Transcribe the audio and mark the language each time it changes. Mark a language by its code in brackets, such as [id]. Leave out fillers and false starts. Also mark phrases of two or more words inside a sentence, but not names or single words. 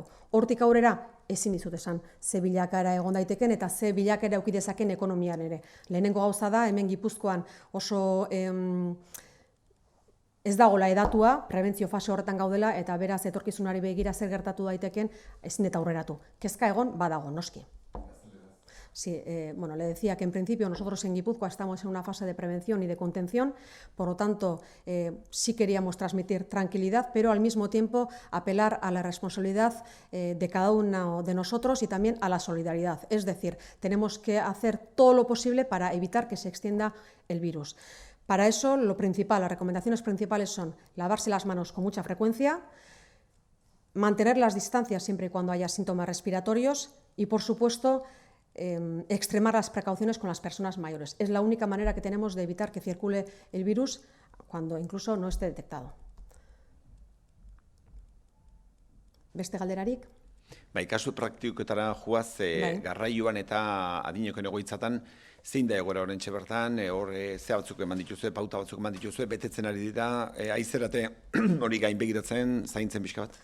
[eu] Hortik aurrera, ezin dizut esan, ze bilakaera egon daiteken eta ze bilakaera eduki dezaken ekonomian ere. Lehenengo gauza da, hemen Gipuzkoan oso ez dagoela edatua, prebentzio fase horretan gaudela, eta beraz etorkizunari begira zer gertatu daiteken, ezin eta aurreratu. Kezka egon badago, noski. [es] Sí, le decía que en principio nosotros en Guipúzcoa estamos en una fase de prevención y de contención, por lo tanto sí queríamos transmitir tranquilidad, pero al mismo tiempo apelar a la responsabilidad de cada uno de nosotros y también a la solidaridad. Es decir, tenemos que hacer todo lo posible para evitar que se extienda el virus. Para eso, lo principal, las recomendaciones principales son lavarse las manos con mucha frecuencia, mantener las distancias siempre y cuando haya síntomas respiratorios y, por supuesto, extremar las precauciones con las personas mayores. Es la única manera que tenemos de evitar que circule el virus cuando incluso no esté detectado. [eu] Beste galderarik? Kasu praktiketara joaz, garraioan eta adinekoen egoitzatan, zein da egoera horrentxe bertan, hor ze batzuk eman dituzue, pauta batzuk eman dituzue, betetzen ari dira, aizerate hori gain begiratzen, zaintzen pixka bat?